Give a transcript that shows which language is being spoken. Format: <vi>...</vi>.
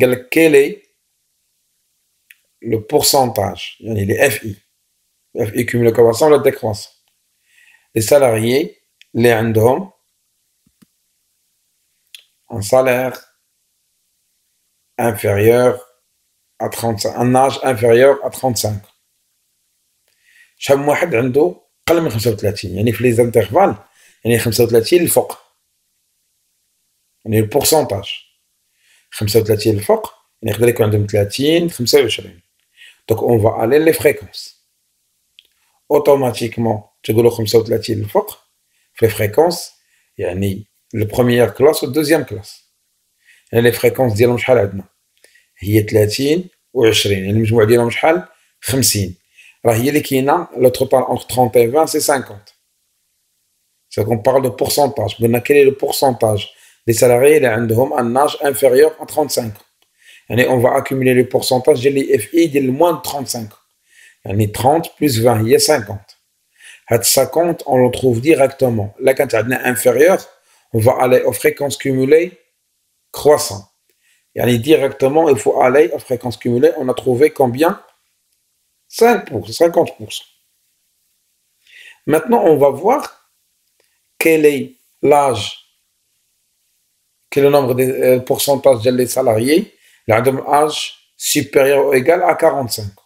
<fr>Quel est le pourcentage, les FI, FI cumulé croissant, le décroissant, les salariés, les</fr> <ar>عندهم</ar> <fr>un salaire inférieur à 35, un âge inférieur à 35.</fr> <ar>شحال واحد عنده أقل من 35 يعني في</ar> <fr>les intervalles</fr> <ar>يعني 35 الفوق يعني البورسونتاج 35 الفوق يعني يقدر يكون عندهم 30 25.</ar> <fr>Donc on va aller les fréquences. Automatiquement</fr> <ar>تقولوا 35 الفوق</ar> <fr>في les fréquences</fr> <ar>يعني</ar> <fr>la première classe ou deuxième classe.</fr> <ar>يعني</ar> <fr>les fréquences</fr> <ar>ديالهم شحال عندنا هي 30 و 20 يعني المجموع ديالهم شحال 50. راه هي اللي كاينه</ar> <fr>le total entre 30 et 20 c'est 50. C'est qu'on parle de pourcentage.</fr> <ar>قلنا</ar> <fr>quel est le pourcentage des salariés</fr> <ar>اللي عندهم</ar> <fr>un âge inférieur à 35.</fr> <ar>يعني</ar> <fr>on va accumuler le pourcentage</fr> <ar>ديال</ar> <fr>les FI ديال moins de 35.</fr> <ar>يعني 30</ar> <fr>plus</fr> <ar>20 هي 50. هاد</ar> <fr>50 on le trouve directement. Là quand</fr> <ar>عندنا</ar> <fr>inférieur, on va aller aux fréquences cumulées croissant.</fr> <ar>يعني</ar> <fr>directement il faut aller aux fréquences cumulées. On a trouvé combien? 50%. Maintenant on va voir quel est l'âge, quel est le nombre de pourcentage des salariés</fr> <ar>اللي عندهم</ar> <fr>âge supérieur ou égal à 45.</fr>